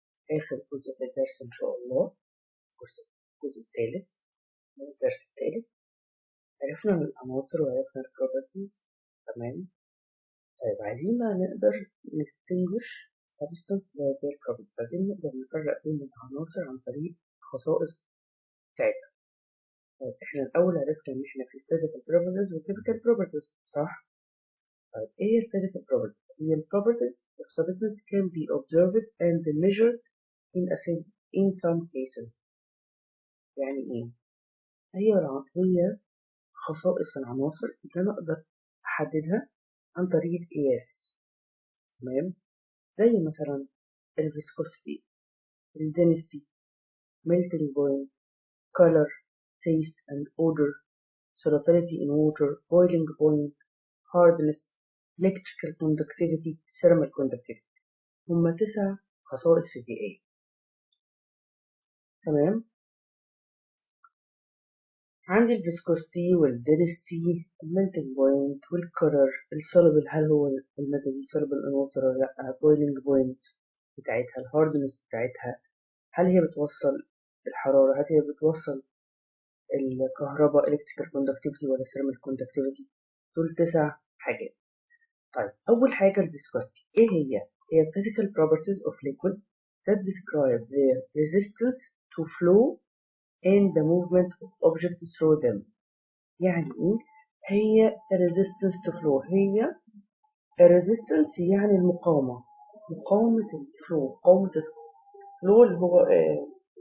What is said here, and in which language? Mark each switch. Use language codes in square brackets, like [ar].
[ar] آخر جزء في الدرس إن شاء الله، الجزء الثالث من الدرس الثالث. عرفنا من العناصر وعرفنا البروبرتيز، تمام. طيب عايزين بقى نقدر نستنجش [en] substance liability properties، [ar] عايزين نقدر نفرق بين العناصر عن طريق الخصائص بتاعتها. طيب احنا الأول عرفنا إن احنا في [en] physical properties [ar] و [en] chemical properties، [ar] صح؟ طيب ايه ال [en] physical properties؟ [ar] هي ال [en] properties of substance can be observed and measured in some cases. [ar] يعني ايه؟ هي خصائص العناصر اللي انا اقدر احددها عن طريق القياس، تمام. زي مثلا الفيسكوستي، الدنستي، [en] melting point, color, taste and odor, solubility in water, boiling point, hardness, electrical conductivity, thermal conductivity. [ar] هما 9 خصائص فيزيائية، تمام. عندي الفيسكوستي والدنستي، الميلتنج بوينت والكرر، السولبل هل هو المادة دي [en] soluble in water [ar] ولا لأ، بويلنج بوينت بتاعتها، الهاردنس بتاعتها، هل هي بتوصل الحرارة، هل هي بتوصل الكهرباء electrical conductivity ولا thermal conductivity. دول 9 حاجات. طيب أول حاجة الفيسكوستي، إيه هي؟ هي [en] physical properties of liquid that describe their resistance to flow and the movement of objects through them. [ar] يعني ايه؟ هي [en] resistance to flow، [ar] هي resistance يعني المقاومة، مقاومة الفلو، مقاومة الفلو اللي هو ايه